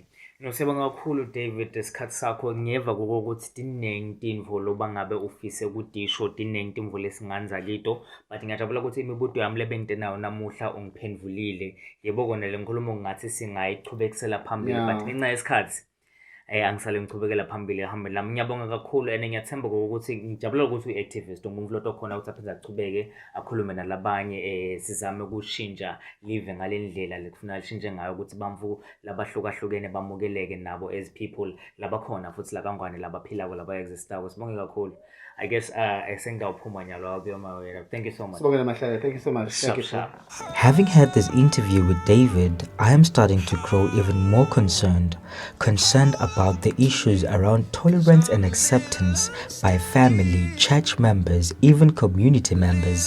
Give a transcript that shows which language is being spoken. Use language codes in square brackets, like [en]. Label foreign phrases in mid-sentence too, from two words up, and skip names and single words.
[ss] Siyabonga kakhulu David isikhathi sakho ngiyeva ukuthi tiningi tindvo loba ngabe ufise ukudisho tiningi timvo lesinganza kito but ngiyajabula ukuthi imibuto yami lebengite nayo namuhla ungiphendvulile yebo kona le nkulumo ngathi singayichubekisela phambili but ngenxa yesikhathi angisale ngichubekela phambili ehambeni lami. Ngiyabonga kakhulu and ngiyathemba ukuthi ngijabula ukuthi uyi-activist umuntu lo khona ukuthi aphinde achubeke akhulume nalabanye sizame ukushintsha live ngale ndlela lekufuna lishintshe ngayo ukuthi bamfu labahlukahlukene bamukeleke nabo [en] as people [ss] labakhona futhi lakangwane labaphilako laba-existako. Sibonge kakhulu. [en] I guess [ss] sengidawuphuma nyalo, [en] I'll be on my way. Thank you so much. Thank you so much. Thank you, sir. Having had this interview with David, I am starting to grow even more concerned about the issues around tolerance and acceptance by family, church members, even community members.